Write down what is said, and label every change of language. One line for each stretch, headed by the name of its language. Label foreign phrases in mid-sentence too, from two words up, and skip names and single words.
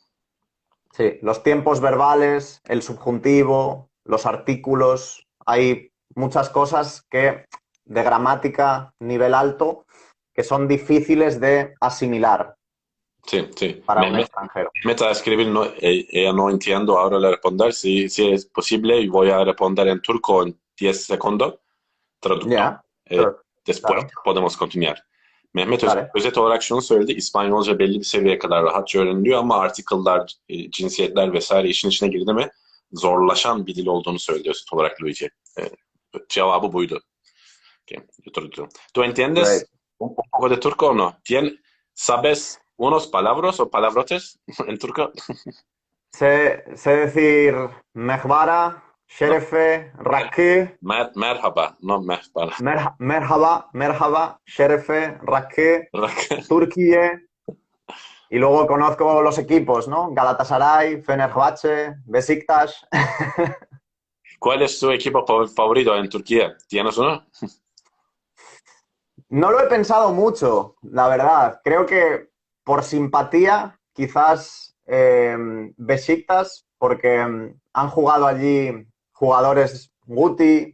Spanish: Sí, los tiempos verbales, el subjuntivo, los artículos, hay muchas cosas que de gramática nivel alto que son difíciles de asimilar sí, sí. para un extranjero. Meta a escribir, no, no entiendo, ahora le responder, si es posible, y voy a responder en turco en 10 segundos, traductor. Ya, sure. Después Claro, podemos continuar. Mehmet vale.
Turkish: özet olarak şunu söyledi. İspanyolca belli bir seviyeye kadar rahatça öğreniliyor ama article'lar, cinsiyetler vesaire işin içine girdi mi zorlaşan bir dil olduğunu söylüyor özet olarak Luigi. E, cevabı buydu.
Spanish: Okay. ¿Tú entiendes Great. un poco de turco o no? ¿Sabes unos palabras o palabrotes en turco? Sé decir mehbara, No.
Turkish: sherefe, rakı,
Spanish: Merhaba, no merhaba.
Turkish: merhaba, merhaba, sherefe, rakı, Türkiye.
Spanish: Y luego conozco los equipos, ¿no? Galatasaray, Fenerbahce, Besiktas. ¿Cuál es tu equipo favorito en Turquía? ¿Tienes uno? No lo he pensado mucho, la verdad. Creo que por simpatía, quizás Besiktas, porque han jugado allí jugadores Guti,